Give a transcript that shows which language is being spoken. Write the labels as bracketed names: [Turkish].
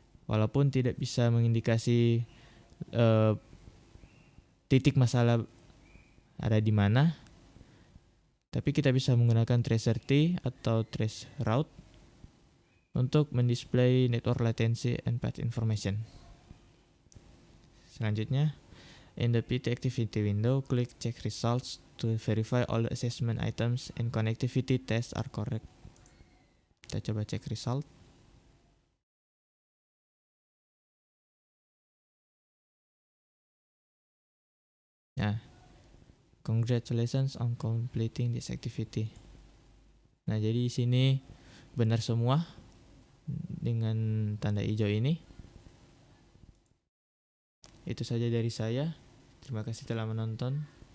[Indonesian] Walaupun tidak bisa mengindikasi titik masalah ada di mana, tapi kita bisa menggunakan traceRT atau traceroute untuk mendisplay [English] network latency and path information. Selanjutnya, in the PT activity window, click check results to verify all the assessment items and connectivity tests are correct. [Indonesian] Kita coba cek result. [English] Nah, congratulations on completing this activity. [Indonesian] Nah, jadi di sini benar semua dengan tanda hijau ini. Itu saja dari saya. Terima kasih telah menonton.